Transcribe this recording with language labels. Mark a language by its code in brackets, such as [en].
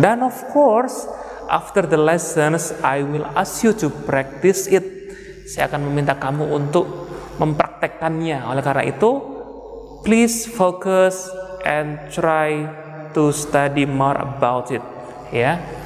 [en] Dan of course after the lessons I will ask you to practice it. [id] Saya akan meminta kamu untuk mempraktekkannya. Oleh karena itu, [en] please focus and try to study more about it ya.